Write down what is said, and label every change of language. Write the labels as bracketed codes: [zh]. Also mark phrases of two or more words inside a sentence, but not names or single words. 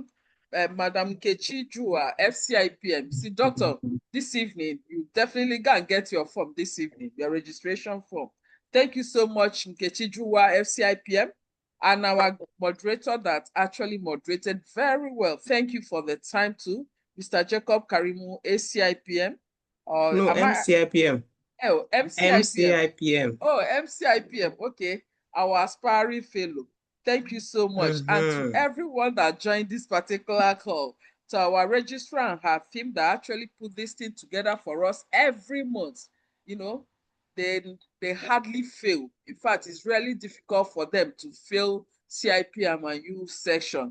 [en] Madam Kechi Jua, FCIPM. See, doctor, this evening, you definitely go and get your form this evening, your registration form. Thank you so much, Nkechi Juwa, FCIPM, and our moderator that actually moderated very well. Thank you for the time too, Mr. Jacob Karimu, ACIPM. No, MCIPM. Oh, MCIPM. MCIPM. Oh, MCIPM. Okay, our aspiring fellow. Thank you so much. And to everyone that joined this particular call, to our registrar and her team that actually put this thing together for us every month. You know, they hardly fail. In fact, it's really difficult for them to fail CIPM and U section.